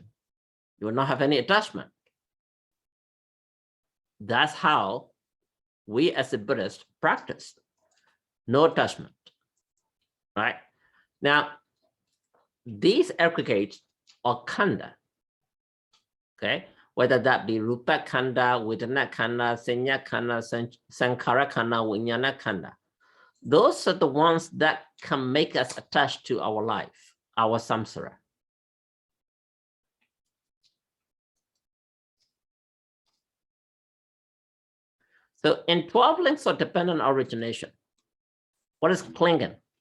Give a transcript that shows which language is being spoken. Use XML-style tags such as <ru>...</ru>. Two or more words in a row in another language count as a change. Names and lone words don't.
<en>You will not have any attachment. That's how we as a Buddhist practice. No attachment, right? Now, these aggregates are khanda, okay?</en> <pi>Whether that be rupa khanda, vedana khanda, sanya khanda, sankhara khanda, vijnana khanda.</pi> <en>Those are the ones that can make us attached to our life, our samsara. So in 12 links of dependent origination, what is clinging?</en>